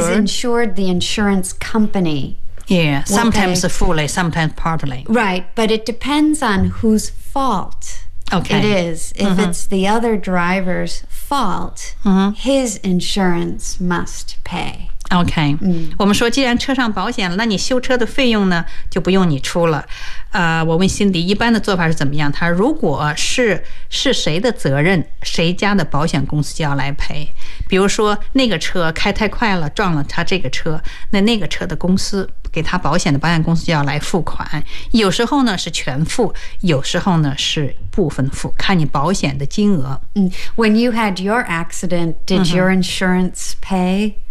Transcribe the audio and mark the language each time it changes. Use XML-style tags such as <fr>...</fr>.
<en>Is insured, the insurance company. Yeah, sometimes fully, sometimes partly. Right, but it depends on whose fault. Okay. It is. If it's the other driver's fault, his insurance must pay. Okay.</en> <zh>我们说既然车上保险了那你修车的费用呢就不用你出了。我问辛迪一般的做法是怎么样他如果是谁的责任谁家的保险公司就要来赔。比如说那个车开太快了撞了他这个车那个车的公司。给他保险的保险公司要来付款有时候呢是全付有时候呢是部分付看你保险的金额</zh> <en>When you had your accident did your insurance pay?</en>